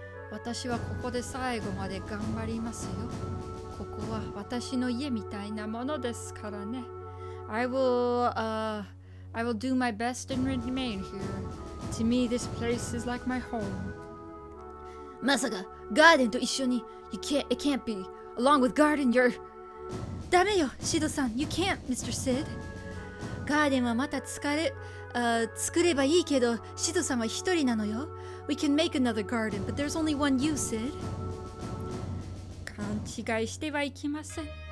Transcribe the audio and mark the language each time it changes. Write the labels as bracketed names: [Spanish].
[Japanese] 私はここで最後まで頑張りますよ。ここは私の家みたいなものですからね。 [English] I will do my best and remain here. To me, this place is like my home. [Japanese] まさかガーデンと一緒に [English] it can't be. Along with Garden, you're [Japanese] ダメよ、シドさん [English] You can't, Mr. Sid. [Japanese] ガーデンはまた作ればいいけどシドさんは一人なのよ。 [English] We can make another garden, but there's only one you, Sid. [Japanese] 勘違いしてはいけません。